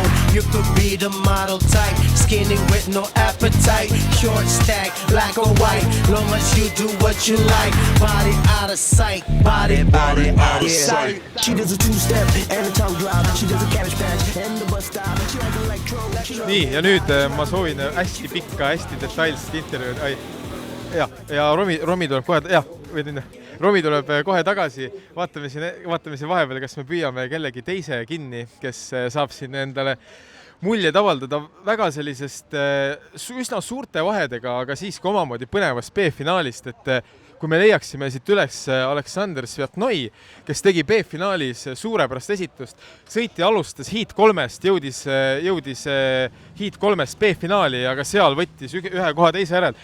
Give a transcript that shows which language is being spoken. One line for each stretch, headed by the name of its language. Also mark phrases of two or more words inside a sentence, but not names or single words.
English: You could be the model type, skinny with no appetite, short stack, black or white, long as you do what you like. Body out of sight, body out of sight. She does a two-step and a tongue drop. She does a cabbage patch and the bus stop. She like electro.
Estonian: Nii, ja nüüd ma soovin hästi pikka, hästi detailset intervjuud. Ja Romi tuleb kohe, Romi tuleb kohe tagasi. Vaatame siin vahepeal, kas me püüame kellegi teise kinni, kes saab siin endale muljed avaldada väga sellisest üsna suurte vahedega, aga siiski omamoodi põnevast B-finaalist, et kui me leiaksime siit üles Aleksandr Sviatnoi, kes tegi B-finaalis suurepärast esitust, sõiti alustas Heat 3-st, jõudis Heat 3-st B-finaali, aga seal võttis ühe koha teise järel.